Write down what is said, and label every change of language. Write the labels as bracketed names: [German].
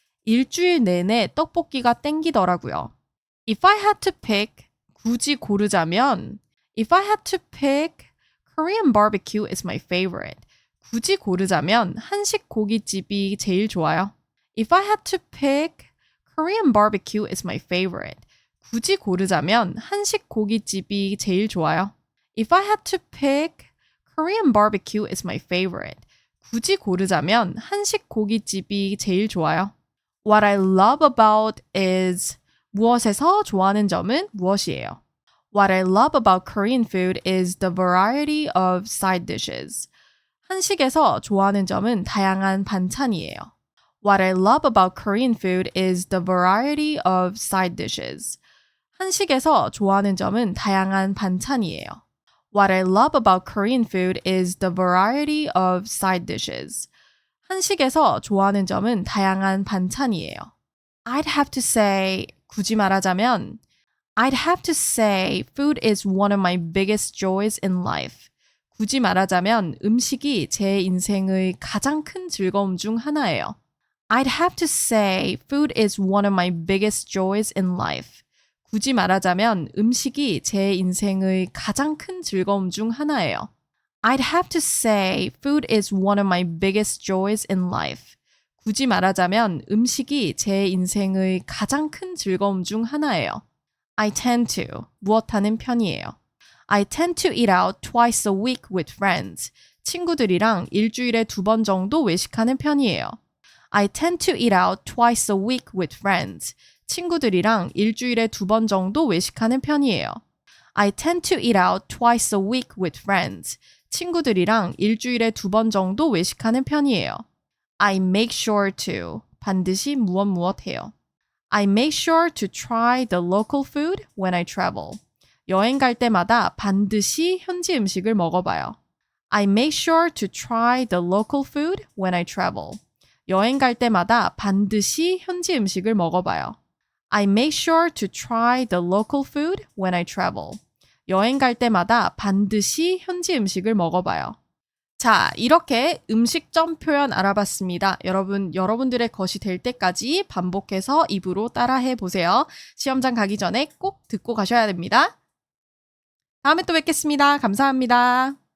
[Korean] 일주일 내내 떡볶이가 땡기더라고요. [English] If I had to pick, [Korean] 굳이 고르자면 [English] If I had to pick, Korean barbecue is my favorite. [Korean] 굳이 고르자면 한식 고깃집이 제일 좋아요. [English] If I had to pick, Korean barbecue is my favorite. [Korean] 굳이 고르자면 한식 고깃집이 제일 좋아요. [English] If I had to pick, Korean barbecue is my favorite. [Korean] 굳이 고르자면 한식 고깃집이 제일 좋아요. [English] What I love about is [Korean] 무엇에서 좋아하는 점은 무엇이에요? [English] What I love about Korean food is the variety of side dishes. [Korean] 한식에서 좋아하는 점은 다양한 반찬이에요. [English] What I love about Korean food is the variety of side dishes. [Korean] 한식에서 좋아하는 점은 다양한 반찬이에요. [English] What I love about Korean food is the variety of side dishes. [Korean] 한식에서 좋아하는 점은 다양한 반찬이에요. [English] I'd have to say, [Korean] 굳이 말하자면 [English] I'd have to say food is one of my biggest joys in life. [Korean] 굳이 말하자면 음식이 제 인생의 가장 큰 즐거움 중 하나예요. [English] I'd have to say food is one of my biggest joys in life. [Korean] 굳이 말하자면 음식이 제 인생의 가장 큰 즐거움 중 하나예요. [English] I'd have to say food is one of my biggest joys in life. [Korean] 굳이 말하자면 음식이 제 인생의 가장 큰 즐거움 중 하나예요. [English] I tend to, [Korean] 무엇하는 편이에요. [English] I tend to eat out twice a week with friends. [Korean] 친구들이랑 일주일에 2번 정도 외식하는 편이에요. [English] I tend to eat out twice a week with friends. [Korean] 친구들이랑 일주일에 2번 정도 외식하는 편이에요. [English] I tend to eat out twice a week with friends. [Korean] 친구들이랑 일주일에 2번 정도 외식하는 편이에요. [English] I make sure to, [Korean] 반드시 무엇 해요. [English] I make sure to try the local food when I travel. [Korean] 여행 갈 때마다 반드시 현지 음식을 먹어봐요. [English] I make sure to try the local food when I travel. [Korean] 여행 갈 때마다 반드시 현지 음식을 먹어봐요. [English] I make sure to try the local food when I travel. [Korean] 여행 갈 때마다 반드시 현지 음식을 먹어봐요. 자, 이렇게 음식점 표현 알아봤습니다. 여러분들의 것이 될 때까지 반복해서 입으로 따라해 보세요. 시험장 가기 전에 꼭 듣고 가셔야 됩니다. 다음에 또 뵙겠습니다. 감사합니다.